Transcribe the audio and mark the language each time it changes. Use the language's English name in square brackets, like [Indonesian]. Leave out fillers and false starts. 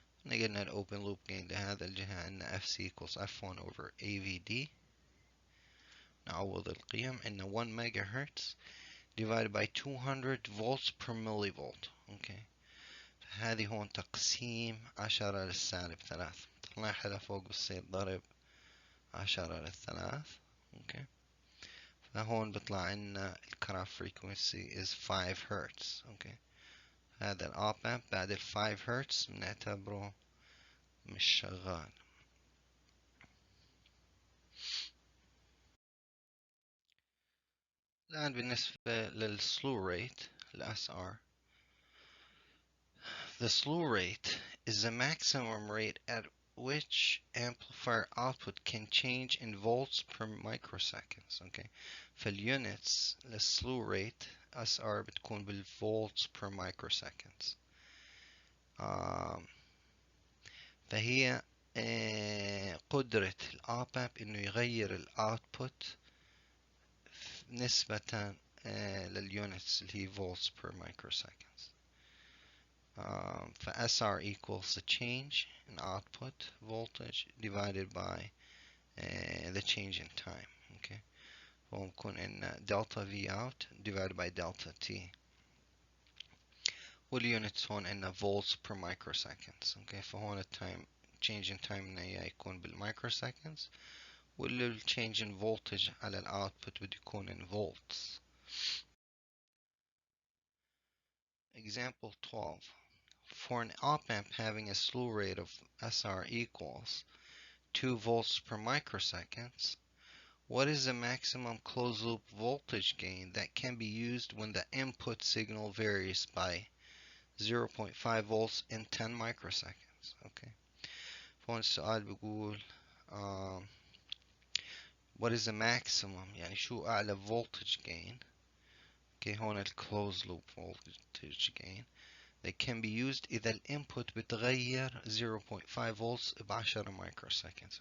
[Arabic] قلنا ال [English] open loop gain [Arabic] لهذا الجهة عندنا [English] FC equals F1 over AVD. [Arabic] نعوض القيم إن 1 ميجا هرتز [English] divided by 200 volts per millivolt. [Arabic] اوكي، هذه هون تقسيم 10 للسالب 3. طلعها لفوق بتصير ضرب 10 للثلاث. اوكي، فهون بيطلع عنا الكراف [English] frequency is 5 [Arabic] هرتز. اوكي، هذا الأوب أمب بعد ال 5 هرتز بنعتبره مش شغال. الآن بالنسبة للسلو ريت ال SR. [English] The slew rate is the maximum rate at which amplifier output can change in volts per microseconds. Okay. [Arabic] فالunits للسلو rate SR بتكون بال [English] volts per microseconds. [Arabic] فهي قدرة الأوب أمب إنه يغير الأوتبوت نسبة للunits اللي هي [English] volts per microseconds. SR equals the change in output voltage divided by the change in time. Okay, [Arabic] فممكن إن [English] delta V out divided by delta T. [Arabic] والunits هون إن volts per microseconds. Okay, فهون التايم [English] change in time [Arabic] إنه يكون بالmicroseconds، واللي [English] change in voltage [Arabic] على الoutput بده يكون [English] in volts. Example 12. For an op amp having a slew rate of SR equals 2 volts per microseconds, what is the maximum closed loop voltage gain that can be used when the input signal varies by 0.5 volts in 10 microseconds? Okay. [Arabic] فهون السؤال بيقول [English] what is the maximum، [Arabic] يعني شو أعلى [English] voltage gain. Okay، هون ال closed loop voltage gain that can be used [Arabic] إذا الانبوت بتغير [English] 0.5 volts ب10 microseconds.